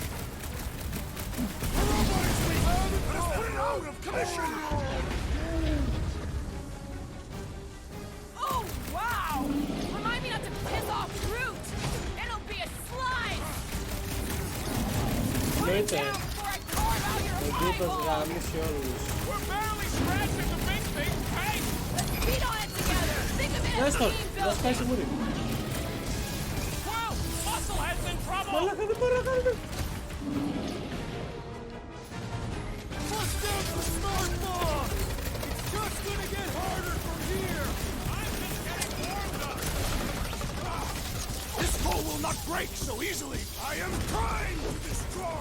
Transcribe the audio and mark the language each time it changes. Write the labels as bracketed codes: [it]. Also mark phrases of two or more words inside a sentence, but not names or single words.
[en] The robot is weak! Let us put it out of commission! Oh, wow! Remind me not to piss off Groot! It'll be a slide! Put it Later. down before I carve out your [el] Ο Γκούπας [en] eyeball! [el] γάμισε όλους. [en] We're barely scratching the big thing's pace! Let's beat on it together! Think of it as [el] Δες τον, [en] team [el] να σπάει στη [en] building! [el] μούρη. [en] Well, Musclehead's in trouble! [el] Μαλάκα δεν μπορώ να κάνω. [en] Bust down the smart bomb! It's just gonna get harder from here! I'm just getting warmed up! This foe will not break so easily! I am trying to destroy!